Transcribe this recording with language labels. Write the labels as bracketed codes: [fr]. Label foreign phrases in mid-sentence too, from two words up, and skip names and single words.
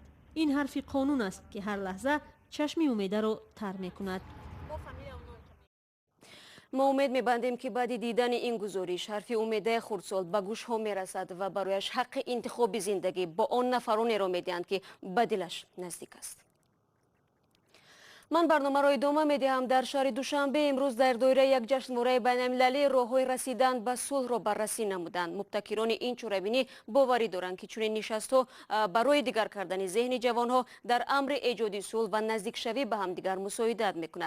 [fa] این حرف قانون است که هر لحظه چشم امیده را تر میکند. ما امید میبندیم که بعد دیدن این گزارش حرف امیده خردسال به گوش ها میرسد و برایش حق انتخاب زندگی با آن نفرانی را میدهند که به دلش نزدیک است. [tg] ман барномаро идома медиҳам. Дар шаҳри Душанбе имрӯз дар доираи як ҷашнвораи байналмилалӣ роҳҳои расидан ба сулҳро баррасӣ намуданд. мубтакирони ин чорабинӣ боварӣ доранд, ки чунин нишастҳо барои дигар кардани зеҳни ҷавонҳо дар амри эҷоди сулҳ ва наздикшавӣ ба ҳамдигар мусоидат мекунад.